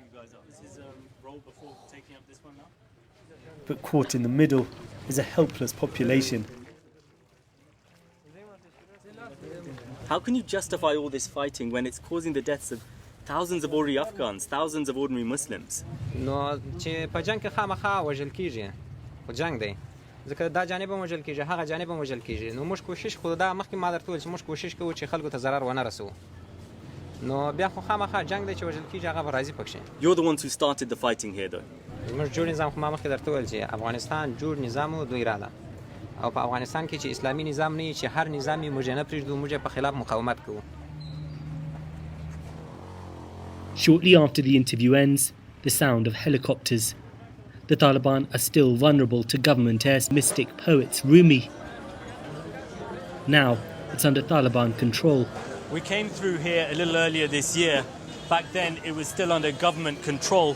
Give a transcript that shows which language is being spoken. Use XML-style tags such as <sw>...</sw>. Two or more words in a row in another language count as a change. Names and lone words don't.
<en>But caught in the middle is a helpless population. How can you justify all this fighting when it's causing the deaths of thousands of ordinary Afghans, thousands of ordinary Muslims? No,</en> <ps>چې په جنگ کې خامخا وژل کیږي. خو جنگ دی. ځکه دا جانب هم وژل کیږي، هغه جانب هم وژل کیږي. نو موږ کوشش خو دا مخکې ما درته ویل چې موږ کوشش کوو چې خلکو ته ضرر ونه رسوو. نو بیا خو خامخا جنگ دی چې وژل کیږي، هغه به راضي پکښې.</ps> <en>You're the ones who started the fighting here though.</en> <ps>موږ جوړ نظام خو ما مخکې درته ویل چې افغانستان جوړ نظام و دوی رااله. او په افغانستان کې چې اسلامي نظام نه وي چې هر نظام یې موږ نه پرېږدو، موږ په خلاف مقاومت کوو.</ps> <en>Shortly after the interview ends, the sound of helicopters. The Taliban are still vulnerable to government air mystic poets Rumi. Now it's under Taliban control. We came through here a little earlier this year. Back then it was still under government control.</en>